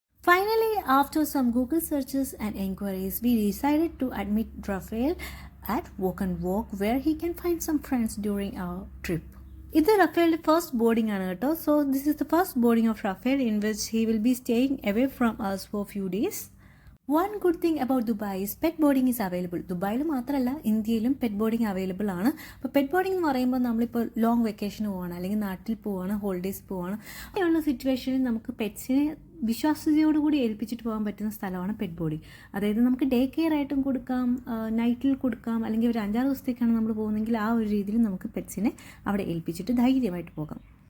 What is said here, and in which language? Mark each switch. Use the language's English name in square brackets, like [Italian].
[English] Finally, after some Google searches and inquiries, we decided to admit Rafael at Walk and Walk, where he can find some friends during our trip. [Malayalam] ഇത് റഫേലിന്റെ first boarding ആണ് കേട്ടോ. [English] So this is the first boarding of Rafael in which he will be staying away from us for few days. One good thing about Dubai is pet boarding is available. [Malayalam] ദുബായിൽ മാത്രമല്ല, ഇന്ത്യയിലും pet boarding available ആണ്. അപ്പോൾ pet boarding എന്ന് പറയുമ്പോൾ നമ്മളിപ്പോൾ long വെക്കേഷന് പോവാണ്, അല്ലെങ്കിൽ നാട്ടിൽ പോവാണ്, ഹോളിഡേയ്സ് പോവാണ്, അങ്ങനെയുള്ള സിറ്റുവേഷനിൽ നമുക്ക് പെറ്റ്സിനെ വിശ്വാസ്യതയോടുകൂടി ഏൽപ്പിച്ചിട്ട് പോകാൻ പറ്റുന്ന സ്ഥലമാണ് പെറ്റ് ബോർഡിംഗ്. അതായത് നമുക്ക് ഡേ കെയർ ആയിട്ടും കൊടുക്കാം, നൈറ്റിൽ കൊടുക്കാം, അല്ലെങ്കിൽ ഒരു 5-6 ദിവസത്തേക്കാണ് നമ്മൾ പോകുന്നതെങ്കിൽ ആ ഒരു രീതിയിൽ നമുക്ക് പെറ്റ്സിനെ അവിടെ ഏൽപ്പിച്ചിട്ട് ധൈര്യമായിട്ട് പോകാം.